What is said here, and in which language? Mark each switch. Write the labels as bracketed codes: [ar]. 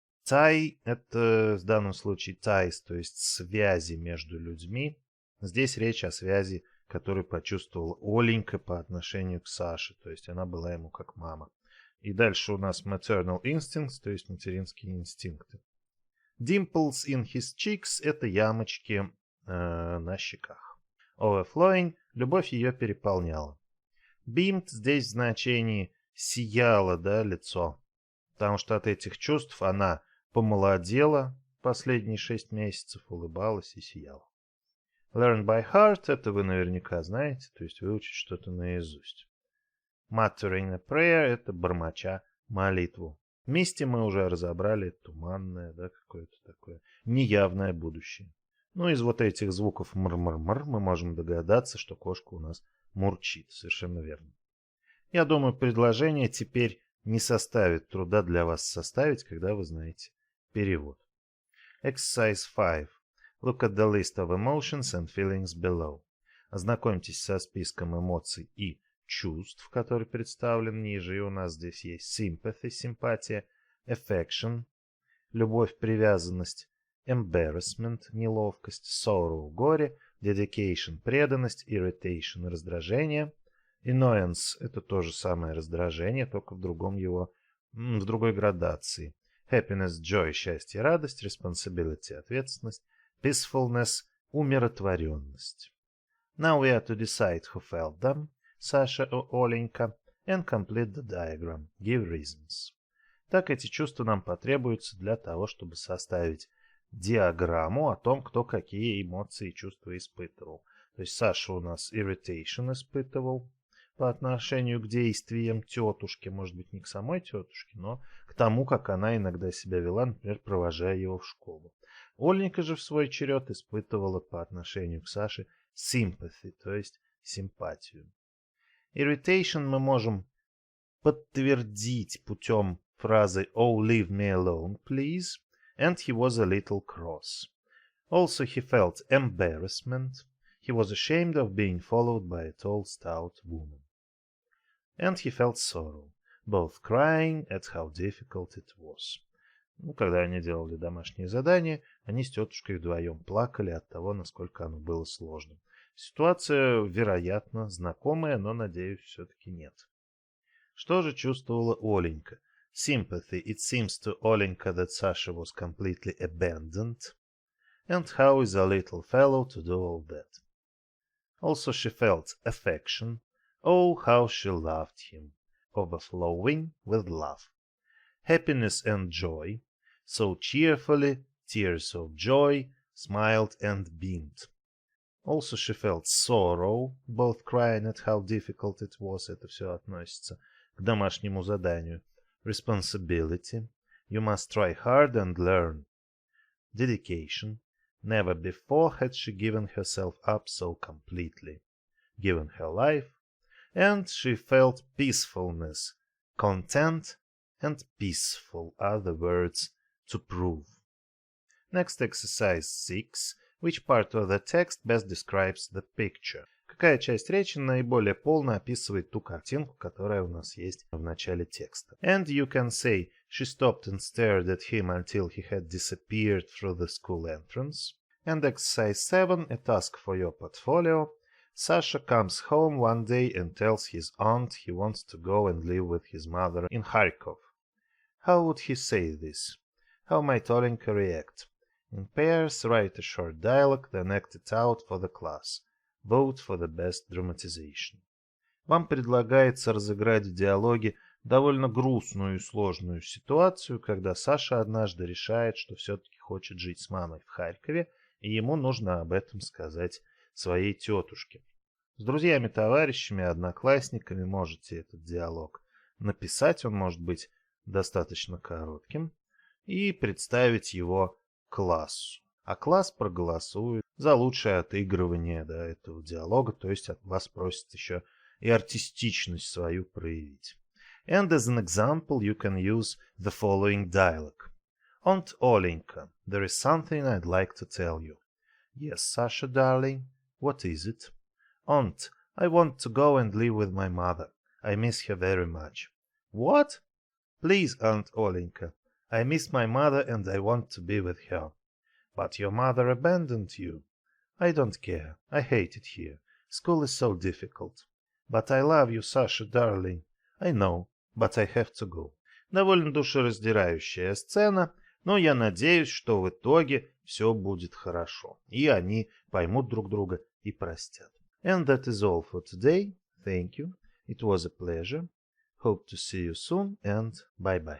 [ru] Tie – это в данном случае ties, то есть связи между людьми. Здесь речь о связи, которую почувствовала Оленька по отношению к Саше, то есть она была ему как мама. И дальше у нас [en] maternal instincts, [ru] то есть материнские инстинкты. [en] Dimples in his cheeks [ru] – это ямочки на щеках. Overflowing – любовь ее переполняла. Beamed здесь в значении сияло, да, лицо, потому что от этих чувств она помолодела последние 6 месяцев, улыбалась и сияла. [en] Learn by heart [ru] – это вы наверняка знаете, то есть выучить что-то наизусть. [en] Muttering a prayer [ru] – это бормоча молитву. Вместе мы уже разобрали туманное, да, какое-то такое неявное будущее. Ну, из вот этих звуков мр-мр-мр мы можем догадаться, что кошка у нас мурчит. Совершенно верно. Я думаю, предложение теперь не составит труда для вас составить, когда вы знаете перевод. [en] Exercise 5. Look at the list of emotions and feelings below. [ru] Ознакомьтесь со списком эмоций и чувств, который представлен ниже. И у нас здесь есть sympathy, симпатия, affection, любовь, привязанность, embarrassment, неловкость, sorrow, горе, dedication, преданность, irritation, раздражение, annoyance, это то же самое раздражение, только в другой градации, happiness, joy, счастье, радость, responsibility, ответственность, peacefulness, умиротворенность. [en] Now we are to decide who felt them, Саша or Оленька, and complete the diagram, give reasons. [ru] Так эти чувства нам потребуются для того, чтобы составить диаграмму о том, кто какие эмоции и чувства испытывал. То есть Саша у нас irritation испытывал по отношению к действиям тетушки, может быть, не к самой тетушке, но к тому, как она иногда себя вела, например, провожая его в школу. Оленька же в свой черед испытывала по отношению к Саше sympathy, то есть симпатию. [en] Irritation [ru] мы можем подтвердить путем фразы [en] «Oh, leave me alone, please», and he was a little cross. Also he felt embarrassment. He was ashamed of being followed by a tall, stout woman. And he felt sorrow, both crying at how difficult it was. [ru] Ну, когда они делали домашнее задание, они с тетушкой вдвоем плакали от того, насколько оно было сложным. Ситуация, вероятно, знакомая, но, надеюсь, все-таки нет. Что же чувствовала Оленька? [en] Sympathy. It seems to Olenka that Sasha was completely abandoned. And how is a little fellow to do all that? Also she felt affection. Oh, how she loved him. Overflowing with love. Happiness and joy. So cheerfully, tears of joy, smiled and beamed. Also she felt sorrow, both crying at how difficult it was. [ru] Это все относится к домашнему заданию. [en] Responsibility. You must try hard and learn. Dedication. Never before had she given herself up so completely. Given her life. And she felt peacefulness. Content and peaceful are the words to prove. Next exercise 6. Which part of the text best describes the picture? [ru] Какая часть речи наиболее полно описывает ту картинку, которая у нас есть в начале текста? [en] And you can say, she stopped and stared at him until he had disappeared through the school entrance. And exercise 7, a task for your portfolio. Sasha comes home one day and tells his aunt he wants to go and live with his mother in Kharkov. How would he say this? How might Olenka react? In pairs, write a short dialogue, then act it out for the class. Vote for the best dramatization. [ru] Вам предлагается разыграть в диалоге довольно грустную и сложную ситуацию, когда Саша однажды решает, что все-таки хочет жить с мамой в Харькове, и ему нужно об этом сказать своей тетушке. С друзьями-товарищами, одноклассниками можете этот диалог написать, он может быть достаточно коротким, и представить его классу. а класс проголосует за лучшее отыгрывание этого диалога, то есть от вас просят еще и артистичность свою проявить. [en] And as an example, you can use the following dialogue. Aunt Olenka, there is something I'd like to tell you. Yes, Sasha, darling. What is it? Aunt, I want to go and live with my mother. I miss her very much. What? Please, Aunt Olenka. I miss my mother and I want to be with her. But your mother abandoned you. I don't care. I hate it here. School is so difficult. But I love you, Sasha, darling. I know, but I have to go. [ru] Довольно душераздирающая сцена, но я надеюсь, что в итоге все будет хорошо, и они поймут друг друга и простят. [en] And that is all for today. Thank you. It was a pleasure. Hope to see you soon and bye-bye.